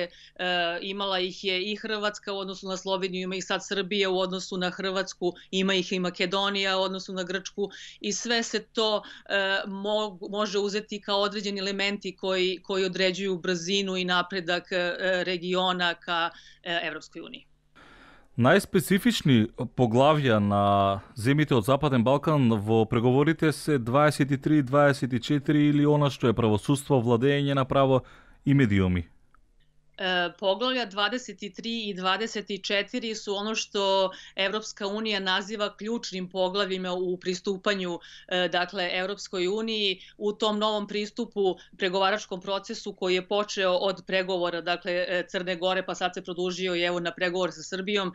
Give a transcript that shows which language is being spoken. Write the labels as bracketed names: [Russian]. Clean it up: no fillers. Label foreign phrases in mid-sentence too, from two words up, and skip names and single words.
[Serbian] Imala ih je i Hrvatska u odnosu na Sloveniju, ima ih sad Srbija u odnosu na Hrvatsku, ima ih i Makedonija u odnosu na Grčku i sve se to može uzeti kao određeni elementi koji određuju brzinu i napredak regiona ka Evropskoj uniji. [Macedonian] Најспецифични поглавја на земите од Западен Балкан во преговорите се 23, 24 или она што е правосудство, владење на право и медиуми? [Serbian] Poglavlja 23 i 24 su ono što Evropska unija naziva ključnim poglavljima u pristupanju Evropskoj uniji. U tom novom pristupu pregovaračkom procesu koji je počeo od pregovora Crne Gore pa sad se produžio i evo na pregovor sa Srbijom.